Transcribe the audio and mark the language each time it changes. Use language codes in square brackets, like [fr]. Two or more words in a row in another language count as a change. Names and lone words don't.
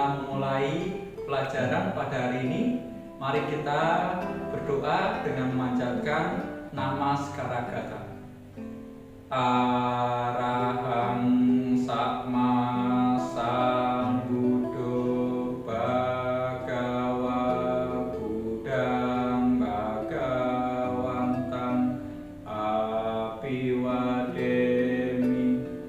[id] memulai pelajaran pada hari ini, mari kita berdoa dengan memanjatkan nama Sekaragata. [pi] Arahang Sama Sambuddho Bhagava Buddhang Bhagawantang Abhiwademi